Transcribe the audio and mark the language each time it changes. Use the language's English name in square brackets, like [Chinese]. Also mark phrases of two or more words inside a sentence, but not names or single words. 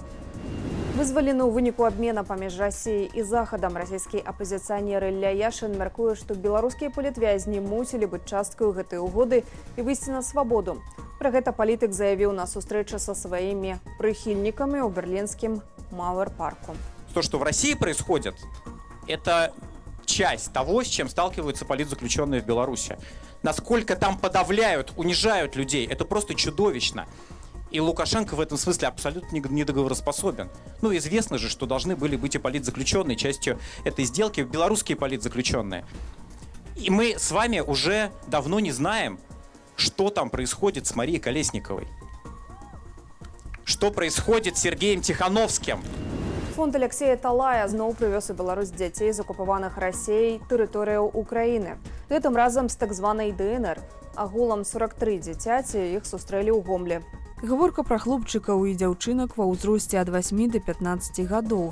[Belarusian] Вызвалены ў выніку абмена паміж Расіяй і Захадам расійскі апазіцыянер Ілля Яшын мяркуе, што беларускія палітвязні мусілі быць часткаю гэтай угоды і выйсці на свабоду. Пра гэта палітык заявіў на сустрэчы са сваімі прыхільнікамі ў берлінскім Мауэр-парку. [Russian] То, что в России происходит, это часть того, с чем сталкиваются политзаключенные в Беларуси. Насколько там подавляют, унижают людей, это просто чудовищно. И Лукашенко в этом смысле абсолютно недоговороспособен. Ну, известно же, что должны были быть и политзаключенные частью этой сделки, белорусские политзаключенные. И мы с вами уже давно не знаем, что там происходит с Марией Колесниковой. Что происходит с Сергеем Тихановским. [Belarusian] Фонд Алексея Талая зноў прывёз у Беларусь дзяцей з акупаваных Расіяй тэрыторыяў Украіны. Гэтым разам з так званай ДНР. Агулам 43 дзіцяці іх сустрэлі ў Гомлі. Гаворка пра хлопчыкаў і дзяўчынак ва ўзросце ад 8 до 15 гадоў.